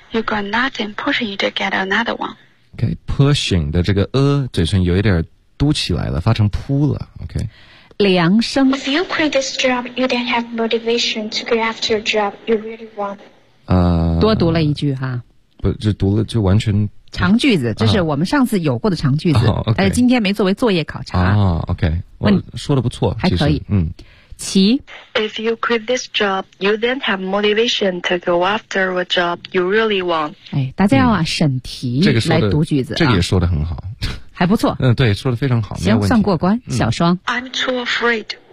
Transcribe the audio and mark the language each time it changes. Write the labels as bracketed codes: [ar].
[en] You got nothing pushing you to get another one [zh] OK pushing 的这个嘴唇有一点嘟起来了发成扑了 OK 梁生 [en] If you quit this job, you then have motivation to go after a job you really want. [zh] 多读了一句哈。不，就读了就完全。长句子，这是我们上次有过的长句子，但是今天没作为作业考察。 OK， 我说的不错，还可以。齐 [en] If you quit this job, you then have motivation to go after a job you really want. [zh] 大家要审题来读句子，这个也说的很好。还不错对说得非常好行算过关小双 [en] I'm too afraid